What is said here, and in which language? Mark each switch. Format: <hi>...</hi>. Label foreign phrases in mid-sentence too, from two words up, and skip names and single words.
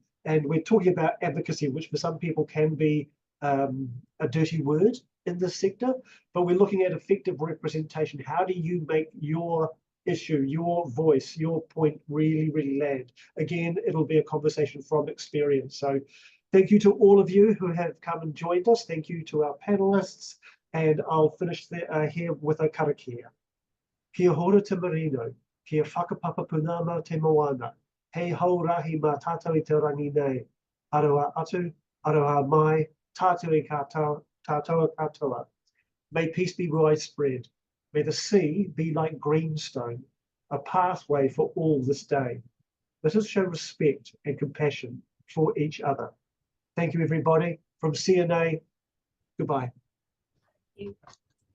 <en>And we're talking about advocacy, which for some people can be a dirty word in this sector, but we're looking at effective representation. How do you make your issue, your voice, your point really, really land? Again, it'll be a conversation from experience. So thank you to all of you who have come and joined us. Thank you to our panelists. And I'll finish here with a karakia.</en> <mi>Kia hora te marino, kia whakapapa punama te moana, hei hau rahi mā tātou I te rangi nei, aroa atu, aroa mai, tātou I tātou katoa.</mi> <en>May peace be widespread. May the sea be like greenstone, a pathway for all this day. Let us show respect and compassion for each other. Thank you, everybody. From CNA, goodbye. Thank you.</en>